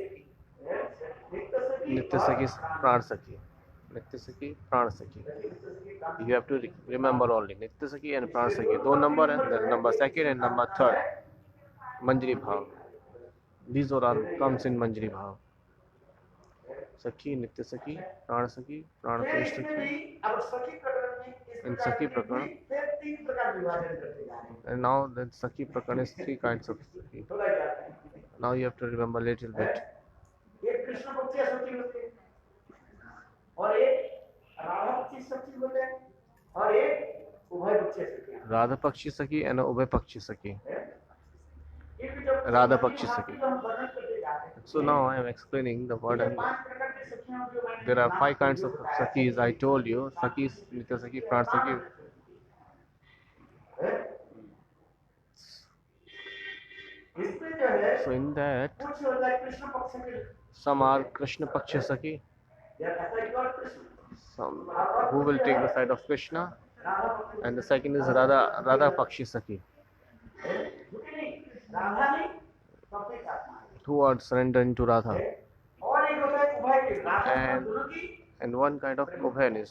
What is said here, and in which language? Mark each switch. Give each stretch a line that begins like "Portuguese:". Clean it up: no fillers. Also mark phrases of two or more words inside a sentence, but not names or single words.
English: Nitya Sakhi is Pran Sakhi. Nitya Sakhi, Pran Sakhi. You have to remember only Nitya Sakhi and Pran Sakhi. 2 number and the number second and number third. Manjari Bhav. These all comes in Manjari Bhav. Sakhi, Nitya Sakhi, Pran Sakhi, Pran Presh Sakhi. In Sakhi Prakan. And now the Sakhi Prakan is 3 kinds of Sakhi. Now you have to remember a little bit. Radha Pakshi Sakhi and Ubhay Pakshi Sakhi. Radha Pakshi Sakhi. So now I am explaining the word. There are 5 kinds of Sakhis. I told you Sakhi, Nitya Sakhi, Pran Sakhi. So in that, some are Krishna Paksha Sakhi, some who will take the side of Krishna, and the second is Radha Pakshi Sakhi, who are surrendering to Radha, and one kind of Ubhayanis.